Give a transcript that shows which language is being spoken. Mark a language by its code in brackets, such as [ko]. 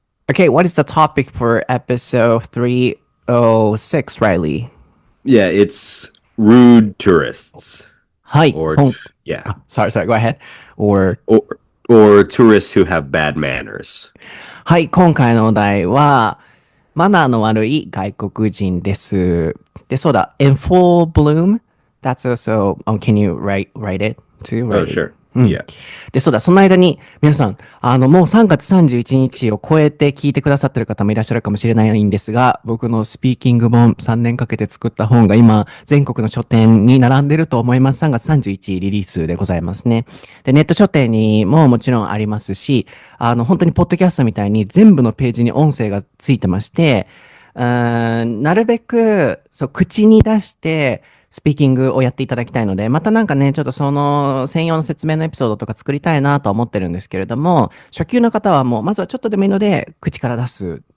[en] Okay, what is the topic for episode 306, Riley? Yeah, it's rude tourists. はい。Sorry, go ahead. Or tourists who have bad manners. [ja] はい、今回のお題は、マナーの悪い外国人です。で、そうだ、 [en] in full bloom? That's also, can you write it too? Oh, sure.Yeah. [ja] で、そうだ、その間に、皆さん、もう3月31日を超えて聞いてくださってる方もいらっしゃるかもしれないんですが、僕のスピーキング本、3年かけて作った本が今、全国の書店に並んでると思います。3月31日リリースでございますね。で、ネット書店にももちろんありますし、本当にポッドキャストみたいに全部のページに音声がついてまして、なるべく、そう、口に出して、スピーキングをやっていただきたいので、またなんかね、ちょっとその専用の説明のエピソードとか作りたいなとは思ってるんですけれども、初級の方はもう、まずはちょっとでもいいので、口から出す。